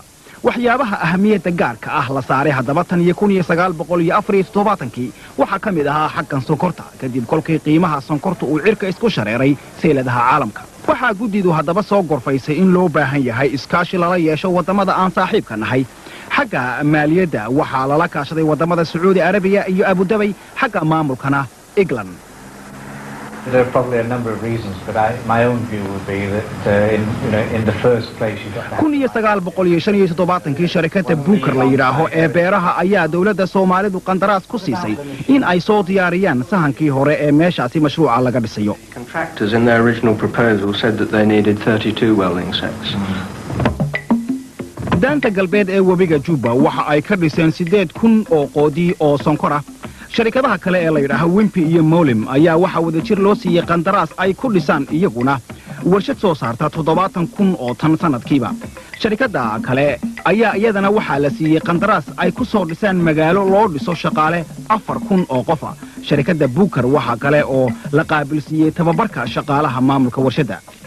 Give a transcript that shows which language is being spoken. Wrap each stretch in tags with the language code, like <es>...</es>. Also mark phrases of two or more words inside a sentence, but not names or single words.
<so>waxyaabaha ahamiyadda gaarka ah la saaray haddaba tan iyo 1974 waxa ka mid ahaa xaggan sonkorta kadib kolkii qiimaha sonkorta uu cirka isku shareeray seeladaha caalamka waxa guddidu haddaba soo gorfaysay in loo baahan yahay iskaashi lala yeesho wadamada aan saaxiibka nahay xagga maaliyadda waxa lala kaashaday wadamada Sacuudi Arabiya iyo Abu Dhabi xagga maamulkana England</so> <en>There are probably a number of reasons, but my own view would be that in the first place you got that.</en> <so>1975 sharikada Booker la yiraahdo ee beeraha ayaa dawladda Soomaalidu qandaraas ku siisay in ay soo diyaariyaan sahankii hore ee meeshaasi mashruuca laga dhisayo.</so> <en>Contractors in their original proposal said that they needed 32 welding sets.</en> <so>Daanta galbeed ee webiga Jubba waxa ay ka dhiseen 8,000 oo qoodi oo sonkor ah sharikadaha kale ee la yiraahdo Wimpy iyo Molim ayaa waxa wada jir loo siiyay qandaraas ay ku dhisaan iyaguna warshad soo saarta 70,000 oo tan sanadkiiba sharikada kale ayaa iyadana waxa la siiyay qandaraas ay ku soo dhisaan magaalo loo dhiso shaqaale 4,000 oo qof ah sharikada Booker waxa kale oo la qaabilsiiyay tababarka shaqaalaha maamulka warshada</so>